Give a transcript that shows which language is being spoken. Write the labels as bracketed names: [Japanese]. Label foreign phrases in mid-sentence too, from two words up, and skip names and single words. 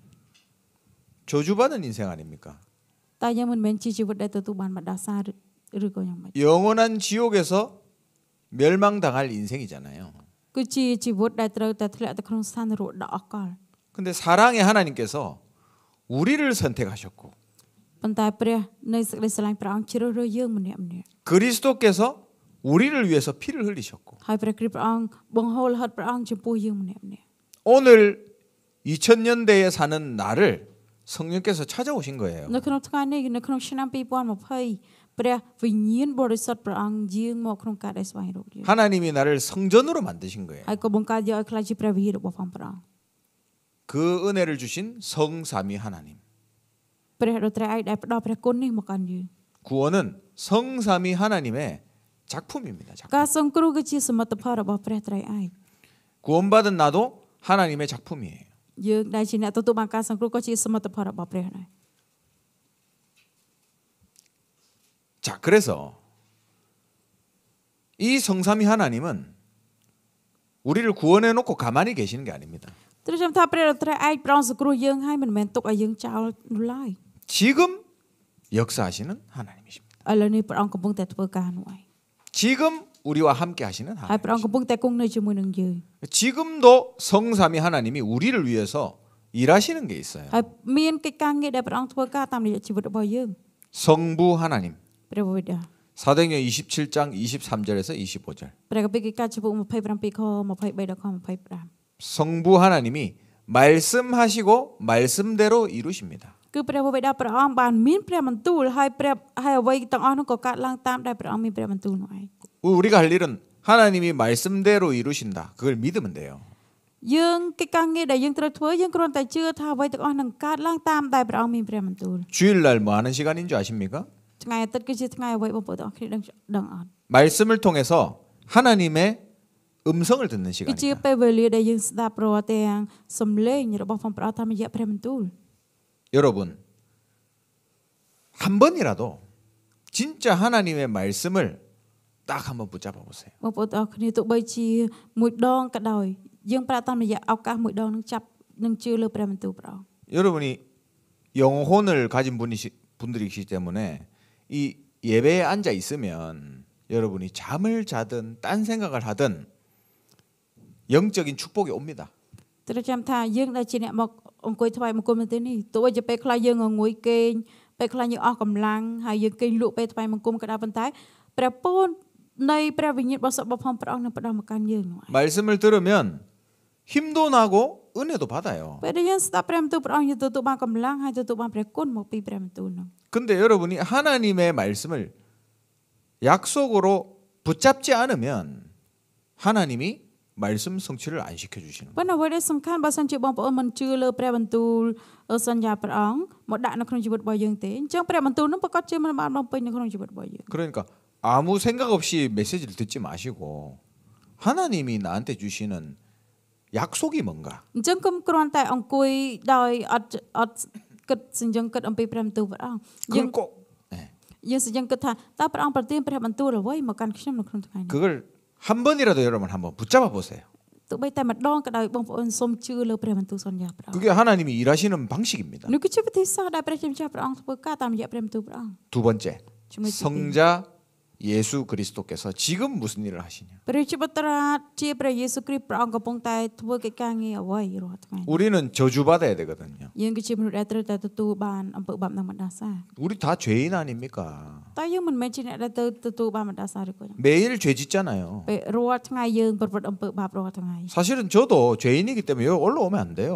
[Korean] 저주받은 인생 아닙니까? [Khmer] តែយើងមិនមែនជាជីវិតដែលទទួលបានបណ្ដាសាឬក៏យ៉ាងម៉េច [Korean] 영원한 지옥에서 멸망당할 인생이잖아요. [Khmer] គឺជាជីវិតដែលត្រូវតែធ្លាក់ទៅក្នុងស្ថាននរកដ៏អកល [Korean] 근데 사랑의 하나님께서 우리를 선택하셨고 [Khmer] ប៉ុន្តែព្រះនៃសេចក្តីស្រឡាញ់ព្រះអង្គជ្រើសរើសយើងម្នាក់ៗ [Korean] 그리스도께서 우리를 위해서 피를 흘리셨고 [Khmer] ហើយព្រះគ្រីស្ទព្រះអង្គបង្ហូរលហិតព្រះអង្គចំពោះយើងម្នាក់ៗ [Korean] 오늘 2000년대에 사는 나를 성령께서 찾아오신 거예요. [Khmer] នៅក្នុងថ្ងៃនេះនៅក្នុងឆ្នាំ2020ព្រះវិញ្ញាណបរិសុទ្ធព្រះអង្គយាងមកក្នុងការដែលស្វែងរកយើង [Korean] 하나님이 나를 성전으로 만드신 거예요. [Khmer] ហើយក៏បង្កើតយកឲ្យខ្លាចជាព្រះវិហាររបស់ព្រះអង្គ [Korean] 그 은혜를 주신 성삼위 하나님. [Khmer] ព្រះដ៏ត្រៃឯកដែលផ្ដល់ព្រះគុណនេះមកកាន់យើង [Korean] 구원은 성삼위 하나님의 작품입니다. 작품. [Khmer] ការសង្គ្រោះគឺជាសមិទ្ធផលរបស់ព្រះត្រៃឯក [Korean] 구원받은 나도 하나님의 작품이에요. [Khmer] យើងដែលជាអ្នកទទួលបានការសង្គ្រោះក៏ជាសមិទ្ធផលរបស់ព្រះដែរ [Korean] 자, 그래서 이 성삼위 하나님은 우리를 구원해 놓고 가만히 계시는 게 아닙니다. [Khmer] ត្រូវចាំថាព្រះដ៏ត្រៃឯកព្រះអង្គសង្គ្រោះយើងហើយមិនមែនទុកឲ្យយើងចោលនោះឡើយ [Korean] 지금 역사하시는 하나님이십니다. [Khmer] ឥឡូវនេះព្រះអង្គកំពុងតែធ្វើការនោះឯង [Korean] 지금 우리와 함께 하시는 [Khmer] ហើយព្រះអង្គកំពុងតែគង់នៅជាមួយនឹងយើង [Korean] 지금도 성삼위 하나님이 우리를 위해서 일하시는 게 있어요. [Khmer] ហើយមានកិច្ចការងារដែលព្រះអង្គធ្វើការតាមរយៈជីវិតរបស់យើង [Korean] 성부 하나님. [Khmer] ព្រះបិតា [Korean] 사도행전 27장 23절에서 25절. [Khmer] ព្រះគម្ពីរកិច្ចការចំពុក27ខ23ដល់ខ25 [Korean] 성부 하나님이 말씀하시고 말씀대로 이루십니다. [Khmer] គឺព្រះបិតាព្រះអង្គបានមានព្រះបន្ទូលហើយអ្វីទាំងអស់នោះក៏កើតឡើងតាមដែលព្រះអង្គមានព្រះបន្ទូលនោះឯង [Korean] 우리가 할 일은 하나님이 말씀대로 이루신다. 그걸 믿으면 돼요. [Khmer] យើងកិច្ចការងារដែលយើងត្រូវធ្វើយើងគ្រាន់តែជឿថាអ្វីទាំងអស់នឹងកើតឡើងតាមដែលព្រះអង្គមានព្រះបន្ទូល [Korean] 주일날 뭐 하는 시간인 줄 아십니까? [Khmer] ថ្ងៃអាទិត្យគឺជាថ្ងៃអ្វីបងប្អូនទាំងអស់គ្នាដឹងអត់ [Korean] 말씀을 통해서 하나님의 음성을 듣는 [Khmer] គឺជា [Korean] 시간이다. [Khmer] ពេលវេលាដែលយើងស្ដាប់រាល់ទាំងសំឡេងរបស់ផងព្រះអង្គតាមរយៈព្រះបន្ទូល [Korean] 여러분 한 번이라도 진짜 하나님의 말씀을 딱 한번 붙잡아 보세요. [Khmer] បងប្អូនទាំងអស់គ្នាទោះបីជាមួយដងក៏ដោយយើងប្រើតាមរយៈឱកាសមួយដងនឹងចាប់នឹងជឿលើព្រះបន្ទូលព្រះអង្គ [Korean] 여러분이 영혼을 가진 분들이시기 때문에 이 예배에 앉아 있으면 여러분이 잠을 자든 딴 생각을 하든 영적인 축복이 옵니다. [Khmer] ត្រូវចាំថាយើងដែលជាអ្នកមកអង្គុយថ្វាយបង្គំនៅទីនេះទោះបីជាពេលខ្លះយើងងុយគេងពេលខ្លះយើងអស់កម្លាំងហើយយើងគេងលក់ពេលថ្វាយបង្គំក៏ដោយប៉ុន្តែព្រះពរនៃព្រះវិញ្ញាណបរិសុទ្ធរបស់ផងព្រះអង្គនឹងផ្ដល់មកកាន់យើងនោះឯង [Korean] 말씀을 들으면 힘도 나고 은혜도 받아요. [Khmer] ពេលដែលយើងស្ដាប់ព្រះបន្ទូលព្រះអង្គយើងទទួលបានកម្លាំងហើយទទួលបានព្រះគុណមកពីព្រះបន្ទូលនោះ [Korean] 근데 여러분이 하나님의 말씀을 약속으로 붙잡지 않으면 하나님이 말씀 성취를 안 시켜주시는 거예요. [Khmer] ប៉ុន្តែអ្វីដែលសំខាន់បើសិនជាបងប្អូនមិនជឿលើព្រះបន្ទូលសន្យាព្រះអង្គមកដាក់នៅក្នុងជីវិតរបស់យើងទេអញ្ចឹងព្រះបន្ទូលនោះប្រកាសជាមិនបានបំពេញនៅក្នុងជីវិតរបស់យើង [Korean] 그러니까 아무 생각 없이 메시지를 듣지 마시고 하나님이 나한테 주시는 약속이 뭔가 [Khmer] អញ្ចឹងគុំគ្រាន់តែអង្គុយដោយអត់គិតសញ្ជឹងគិតអំពីព្រះបន្ទូលព្រះអង្គយើង [Korean] 그걸 꼭 [Khmer] យើងសញ្ជឹងគិតថាតើព្រះអង្គប្រទានព្រះបន្ទូលអ្វីមកកាន់ខ្ញុំនៅក្នុងថ្ងៃនេះ [Korean] 그걸 한 번이라도 여러분 한번 붙잡아 보세요. [Khmer] ទោះបីតែម្ដងក៏ដោយបងប្អូនសូមជឿលើព្រះបន្ទូលសន្យាព្រះអង្គ [Korean] 그게 하나님이 일하시는 방식입니다. [Khmer] នេះគឺជាវិធីសាស្ត្រដែលព្រះជាម្ចាស់ព្រះអង្គធ្វើការតាមរយៈព្រះបន្ទូលព្រះអង្គ [Korean] 두 번째, 주님 성자 예수 그리스도께서 지금 무슨 일을 하시냐? [Khmer] ព្រះជាបុត្រាជាព្រះយេស៊ូវគ្រីស្ទព្រះអង្គកំពុងតែធ្វើកិច្ចការងារអ្វីរាល់ថ្ងៃ [Korean] 우리는 저주받아야 되거든요. [Khmer] យើងគឺជាមនុស្សដែលត្រូវតែទទួលបានអំពើបាបនិងបណ្ដាសា [Korean] 우리 다 죄인 아닙니까? [Khmer] តែយើងមិនមែនជាអ្នកដែលទៅទទួលបានបណ្ដាសាឬក៏ [Korean] 매일 죄 짓잖아요. [Khmer] ពេលរាល់ថ្ងៃយើងប្រព្រឹត្តអំពើបាបរាល់ថ្ងៃ [Korean] 사실은 저도 죄인이기 때문에 여기 올라오면 안 돼요.